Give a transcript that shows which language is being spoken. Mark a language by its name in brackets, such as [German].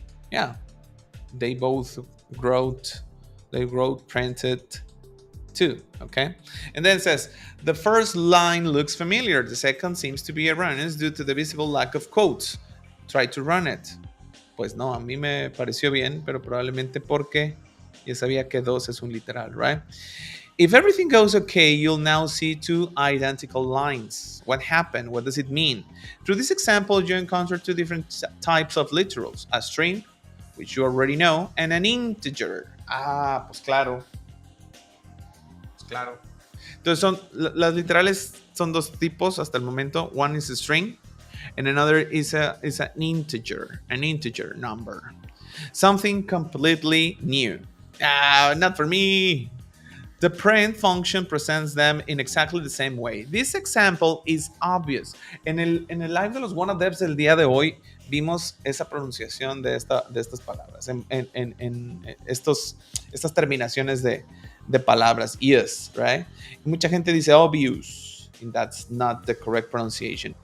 [English] Yeah, they both wrote printed 2, okay? And then it says, the first line looks familiar. The second seems to be erroneous due to the visible lack of quotes. Try to run it. [Spanish] Pues no, a mí me pareció bien, pero probablemente porque ya sabía que 2 es un literal, right? [English] If everything goes okay, you'll now see 2 identical lines. What happened? What does it mean? Through this example, you encounter 2 different types of literals. A string, which you already know, and an integer. [Spanish] Ah, pues claro. Entonces, las literales son 2 tipos hasta el momento. [English] One is a string, and another is an integer number. Something completely new. Not for me. The print function presents them in exactly the same way. This example is obvious. [Spanish] En el live de los Wanna Devs del día de hoy vimos esa pronunciación de estas palabras, en estas terminaciones de palabras, yes, right? Y mucha gente dice [English] obvious, and that's not the correct pronunciation.